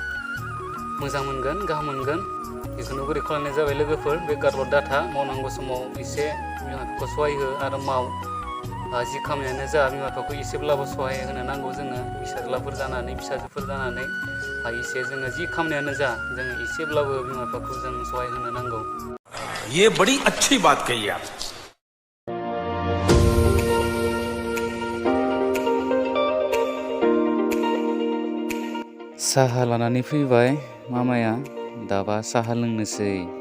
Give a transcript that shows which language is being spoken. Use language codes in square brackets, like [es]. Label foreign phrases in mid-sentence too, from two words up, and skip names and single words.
[brx] मोजां मोनगोन गाहाम मोनगोन बेखौनो बोरै खालामनाय जाबाय लोगोफोर बेकारल' दाथा मावनांगौ समाव एसे बिमा बिफाखौ सहाय हो आरो माव जि खामानियानो जा बिमा बिफाखौ एसेब्लाबो सहाय होनो नांगौ जोङो फिसाज्लाफोर जानानै फिसाजोफोर जानानै एसे जोङो जि खामानियानो जा जोङो एसेब्लाबो बिमा बिफाखौ जों सहाय होनो नांगौ [hi] ये बड़ी अच्छी बात कही आप [brx] साहा लानानै फैबाय मामाया दाबा साहा लोंनोसै